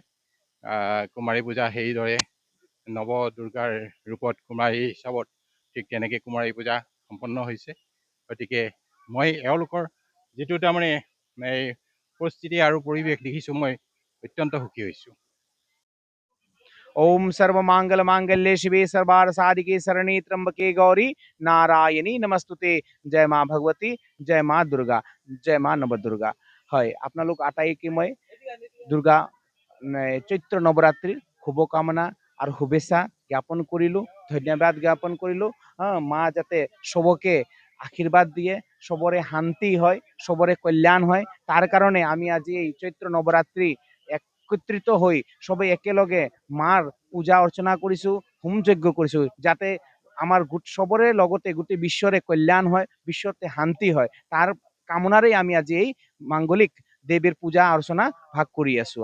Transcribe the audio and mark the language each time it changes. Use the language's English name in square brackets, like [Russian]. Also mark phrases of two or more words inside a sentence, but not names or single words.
[Assamese] কুমাৰী পূজা সেইদৰে নৱ দুৰ্গাৰ ৰূপত কুমাৰী হিচাপত ঠিক তেনেকৈ কুমাৰী পূজা সম্পন্ন হৈছে। গতিকে মই এওঁলোকৰ যিটো এই পৰিস্থিতি আৰু পৰিৱেশ দেখিছোঁ, মই অত্যন্ত সুখী হৈছোঁ। [Sanskrit] ओम सर्वमांगल मांगल्ये शिवे सर्वार्थ साधिके शरणे त्र्यंबके गौरी नारायणी नमस्तुते। [Hindi] जय माँ भगवती, जय माँ दुर्गा, जय माँ नवदुर्गा। [Assamese] হয়, আপোনালোক আটাইকে মই দুৰ্গা চৈত্ৰ নৱৰাত্ৰিৰ শুভকামনা আৰু শুভেচ্ছা জ্ঞাপন কৰিলোঁ, ধন্যবাদ জ্ঞাপন কৰিলোঁ। মা যাতে সবকে আশীৰ্বাদ দিয়ে, সবৰে শান্তি হয়, সবৰে কল্যাণ হয়, তাৰ কাৰণে আমি আজি এই চৈত্ৰ নৱৰাত্ৰি একত্ৰিত হৈ সবে একেলগে মাৰ পূজা অৰ্চনা কৰিছোঁ, হোম যজ্ঞ কৰিছোঁ, যাতে আমাৰ সবৰে লগতে গোটেই বিশ্বৰে কল্যাণ হয়, বিশ্বতে শান্তি হয়, তাৰ কামনাৰেই আমি আজি এই মাংগলিক দেৱীৰ পূজা অৰ্চনা ভাগ কৰি আছোঁ।